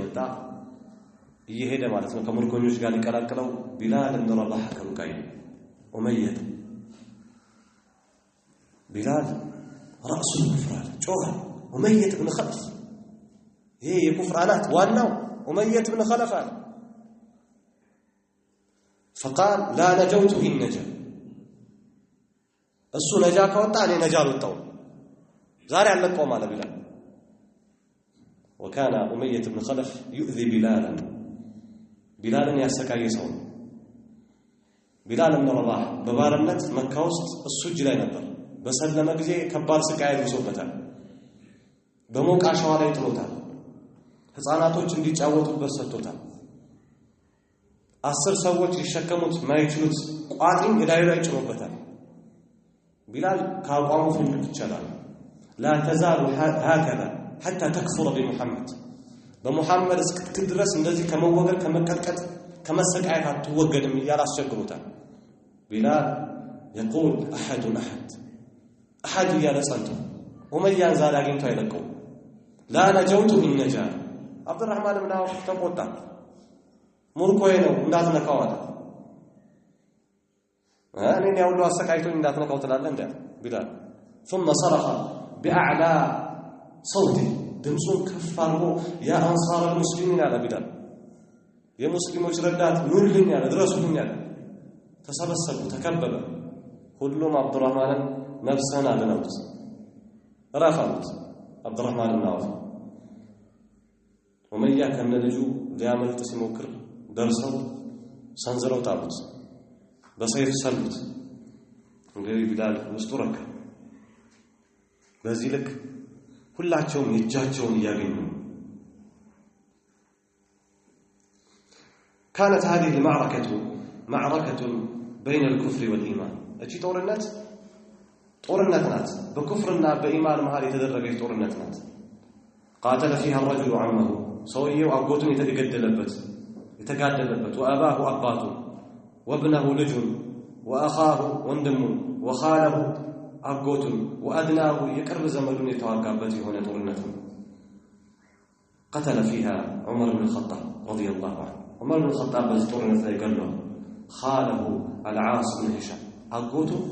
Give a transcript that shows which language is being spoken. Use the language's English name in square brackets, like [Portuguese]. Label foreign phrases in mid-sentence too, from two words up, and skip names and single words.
[Amharic] እየሄደ ማለት ነው ከምርኮኞች ጋር ሊቀላቅለው ቢላል ብን ረባህ ከሩቃይ ኡመየት ቢላል ራሱ ኩፍራል ጮኸ። ኡመየት ብን ኸለፍ ይሄ የኩፍር አናት ዋናው ኡመየት ብን ኸለፍ አለ። [Arabic] فقال لا نجوت إن نجا [Amharic] እሱ ነጃ ከወጣ እኔ ነጃ አልወጣሁም ዛሬ አልለቀውም አለ ቢላል። [Arabic] وكان أمية بن خلف يؤذي [Amharic] ቢላልን ያሰቃየ ሰው ነው። ቢላል ብን ረባህ በባርነት መካ ውስጥ እሱ እጅ ላይ ነበር። በሰለመ ጊዜ ከባድ ስቃይ ይዞበታል። በሞቃ ሸዋ ላይ ጥሎታል። ህፃናቶች እንዲጫወቱበት ሰጥቶታል። 10 ሰዎች ሊሸከሙት ማይችሉት ቋጥኝ እዳዩ ላይ ጭኖበታል። ቢላል ከአቋሙ ፍንክት ይችላል። [Arabic] لا تزال هكذا حتى تكفر بمحمد [Amharic] በሙሐመድ እስክትል ድረስ እንደዚህ ከመወገድ ከመቀጥቀጥ ከመሰቃየት አትወገድም እያለ አስቸግሮታል። ቢላል [Arabic] يقول أحد [Amharic] እያለ ጸንቶ ኡመያን ዛሬ አግኝቶ አይለቀውም። [Arabic] لا نجوت إن نجا [Amharic] አብዱራህማን ብን አውፍ ተቆጣ። ሙርኮዬ ነው እንዳትነካው አለ። እኔን ያውሉ አሰቃይቶኝ እንዳትነካው ትላለህ እንዴ ቢላል። [Arabic] ثم صرخ بأعلى صوته [Amharic] ድምፁን ከፍ አድርጎ [Arabic] يا أنصار المسلمين [Amharic] አለ ቢላል። የሙስሊሞች ረዳት ኑልኝ አለ፣ ድረሱልኝ አለ። ተሰበሰቡ፣ ተከበበ። ሁሉም አብዱራህማንን ነፍስህን አድነውት ረፋሉት። አብዱራህማን ብን አውፍ ኡመያ ከነልጁ ሊያመልጥ ሲሞክር ደርሰው ሰንዝረው ጣሉት፣ በሰይፍ ሰሉት። እንግዲህ ቢላል ውስጡ ረካ። በዚህ ልክ ሁላቸውም የእጃቸውን እያገኙ كانت [Arabic] هذه المعركة معركة بين الكفر والإيمان [Amharic] እቺ ጦርነት ናት በኩፍርና በኢማን መሃል የተደረገች ጦርነት [Arabic] ናት። قاتل فيها الرجل عمه [Amharic] ሰውየው አጎቱን የተጋደለበት [Arabic] وأباه አባቱ وابنه ልጁን وأخاه ወንድሙ وخاله አጎቱን وأدناه [Amharic] የቅርብ ዘመዱን የተዋጋበት የሆነ ጦርነት ነው። [Arabic] قتل فيها عمر بن الخطاب رضي الله عنه عمر بن الخطاب [Amharic] በዚህ ጦርነት ላይ ገለው [Arabic] خاله العاص بن هشام አጎቱ